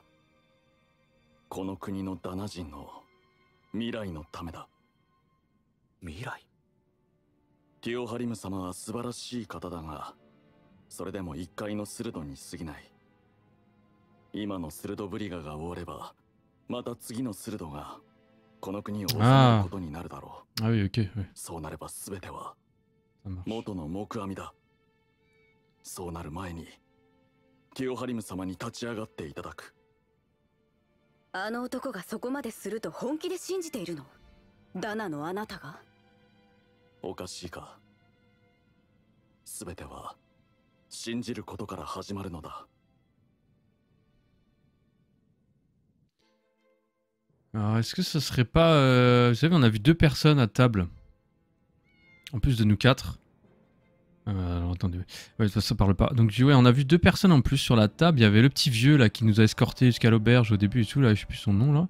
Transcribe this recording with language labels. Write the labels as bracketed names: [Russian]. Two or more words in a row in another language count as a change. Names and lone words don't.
[Japanese] この国のダナ人の未来のためだ。未来？ティオハリム様は素晴らしい方だが、それでも一回のスルドに過ぎない。今のスルドブリガが終われば、また次のスルドがこの国を治めることになるだろう。 [French] Ah oui ok. Ouais. [Japanese] そうなれば全ては。 [French] Ça marche. [Japanese] 元の木阿弥だ。そうなる前にティオハリム様に立ち上がっていただく。あの男がそこまですると本気で信じているの？ダナのあなたが？おかしいか。全ては信じることから始まるのだ。 [French] Alors, est-ce que ce serait pas... vous savez, on a vu 2 personnes à table. En plus de nous 4. Alors, attendez. Ouais, ça parle pas. Donc, ouais, on a vu 2 personnes en plus sur la table. Il y avait le petit vieux, là, qui nous a escorté jusqu'à l'auberge au début et tout. Là, je sais plus son nom, là.